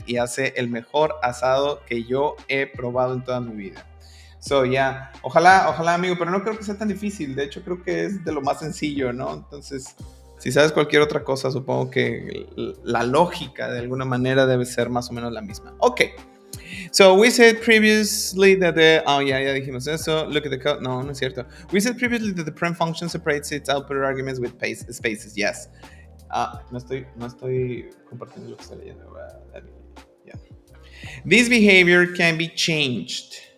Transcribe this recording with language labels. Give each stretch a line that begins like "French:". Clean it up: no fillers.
Spanish: Y hace el mejor asado que yo he probado en toda mi vida. Ojalá, amigo, pero no creo que sea tan difícil. De hecho, creo que es de lo más sencillo, ¿no? Entonces, si sabes cualquier otra cosa, supongo que la lógica de alguna manera debe ser más o menos la misma.
English: Ok. So we said previously that
Spanish: ya dijimos eso.
English: Look at the code.
Spanish: No es cierto.
English: We said previously that the print function separates its output arguments with spaces. Yes.
Spanish: No estoy compartiendo lo que estoy leyendo.
English: Yeah. This behavior can be changed.